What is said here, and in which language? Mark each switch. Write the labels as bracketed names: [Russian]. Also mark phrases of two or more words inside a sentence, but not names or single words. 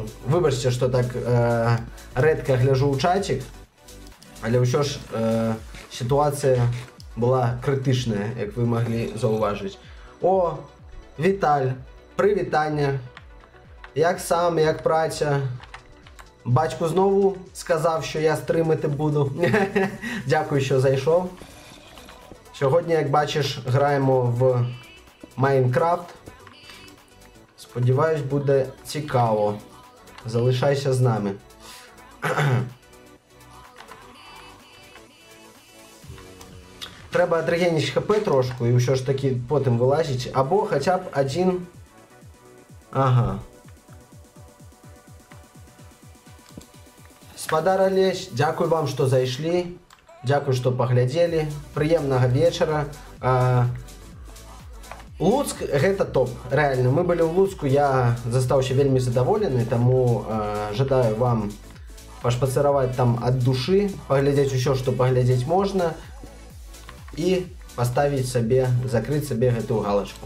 [Belarusian] Выбачце, што так рэдка гляжу ў чацік, але ўсё ж сітуацыя была крытычная, як вы маглі заўважыць. О, Віталь, прывітанне. Як сам, як праця? [Ukrainian] Бацьку знову сказав, що я стримати буду. Дякую, що зайшов. Сьогодні, як бачиш, граємо в Майнкрафт. Сподіваюсь, буде цікаво. Залишайся з нами. Треба адрегенить ХП трошку і все ж таки потім вилазить. Або хоча б один... Ага. [Belarusian] Спадар Алесь, [Ukrainian] дякую вам, [Belarusian] што зайшлі. Дякую, што паглядзелі. Прыемнага вечара. Луцк гэта топ. Рэальна, мы былі ў Луцку, я застаўся вельмі задаволены, таму жадаю вам пашпацыраваць там ад душы, паглядзець усё, што паглядзець можна і паставіць сабе, закрыць сабе гэтую галачку.